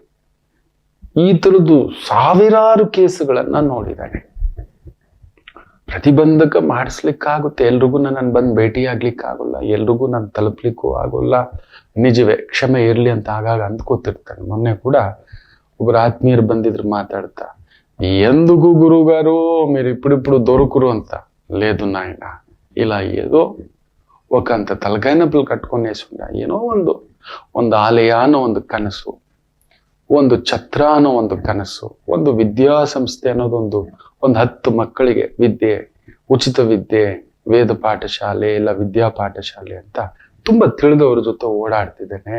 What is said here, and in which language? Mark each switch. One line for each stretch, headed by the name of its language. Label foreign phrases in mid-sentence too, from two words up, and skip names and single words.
Kannada: ಈ ತರದ್ದು ಸಾವಿರಾರು ಕೇಸುಗಳನ್ನ ನೋಡಿದ್ದಾನೆ. ಪ್ರತಿಬಂಧಕ ಮಾಡಿಸ್ಲಿಕ್ಕಾಗುತ್ತೆ, ಎಲ್ರಿಗೂ ನಾನು ಬಂದು ಭೇಟಿಯಾಗ್ಲಿಕ್ಕಾಗಲ್ಲ, ಎಲ್ರಿಗೂ ನಾನು ತಲುಪ್ಲಿಕ್ಕೂ ಆಗೋಲ್ಲ. ನಿಜವೇ, ಕ್ಷಮೆ ಇರ್ಲಿ ಅಂತ ಆಗಾಗ ಅಂದ್ಕೋತಿರ್ತಾನೆ. ಮೊನ್ನೆ ಕೂಡ ಒಬ್ಬರು ಆತ್ಮೀಯರು ಬಂದಿದ್ರು ಮಾತಾಡ್ತಾ,
Telugu: ఎందుకు గురుగారు మీరు ఇప్పుడు దొరుకురు ಅಂತ. లేదు నాయన, ఇలా ఏదో ఒకంత తలకాయ నొప్పులు కట్టుకునేసిండ.
Kannada: ಏನೋ ಒಂದು ಆಲಯ ಅನ್ನೋ ಒಂದು ಕನಸು, ಒಂದು ಛತ್ರ ಅನ್ನೋ ಒಂದು ಕನಸು, ಒಂದು ವಿದ್ಯಾಸಂಸ್ಥೆ ಅನ್ನೋದೊಂದು 10 ಮಕ್ಕಳಿಗೆ ವಿದ್ಯೆ, ಉಚಿತ ವಿದ್ಯೆ, ವೇದ ಪಾಠಶಾಲೆ ಇಲ್ಲ ವಿದ್ಯಾ ಪಾಠಶಾಲೆ ಅಂತ ತುಂಬಾ ತಿಳಿದವ್ರ ಜೊತೆ ಓಡಾಡ್ತಿದ್ದೇನೆ.